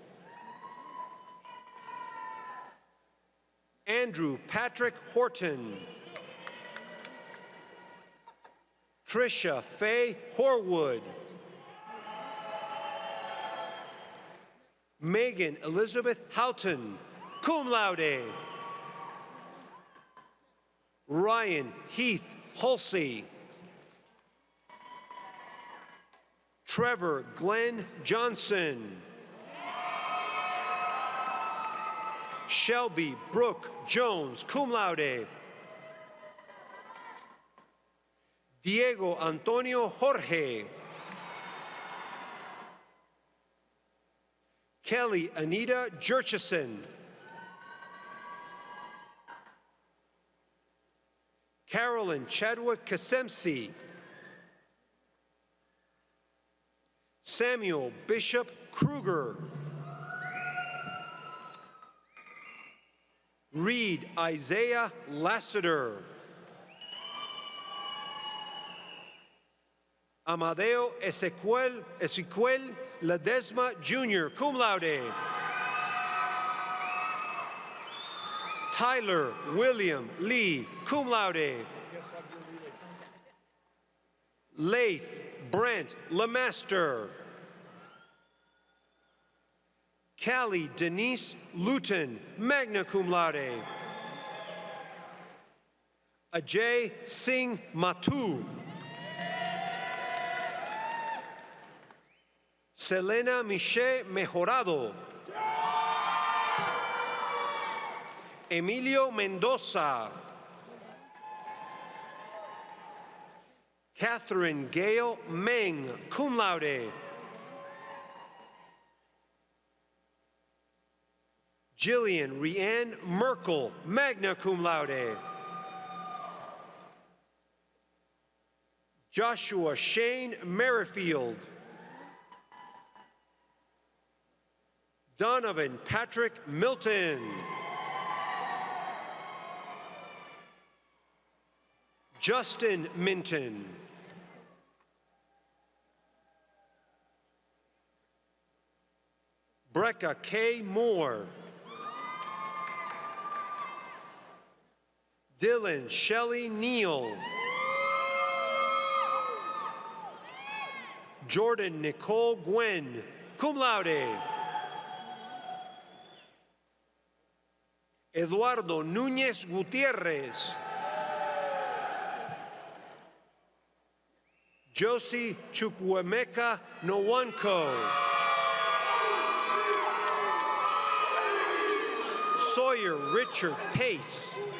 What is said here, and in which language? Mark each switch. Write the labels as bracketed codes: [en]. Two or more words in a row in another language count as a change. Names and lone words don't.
[en] Andrew Patrick Horton. Tricia Faye Horwood. Megan Elizabeth Houghton, [la] cum laude. [en] Ryan Heath Hulsey. Trevor Glenn Johnson. Shelby Brooke Jones, [la] cum laude. [en] Diego Antonio Jorge. Kelly Anita Jurchison. Carolyn Chadwick Kasemsi. Samuel Bishop Kruger. Reed Isaiah Lassiter. Amadeo Ezequiel Ledesma Jr., [la] cum laude. [en] Tyler William Lee, [la] cum laude. [en] Laith Brent Lemaster. Callie Denise Luton, [la] magna cum laude. [en] Ajay Singh Matu. Selena Miche Mejorado. Emilio Mendoza. Catherine Gale Meng, [la] cum laude. [en] Jillian Rianne Merkel, [la] magna cum laude. [en] Joshua Shane Merrifield. Donovan Patrick Milton. Justin Minton. Brecca K. Moore. Dylan Shelley Neal. Jordan Nicole Gwen, [la] cum laude. [en] Eduardo Núñez Gutierrez. Josie Chukwemeka Nwanko. Sawyer Richard Pace.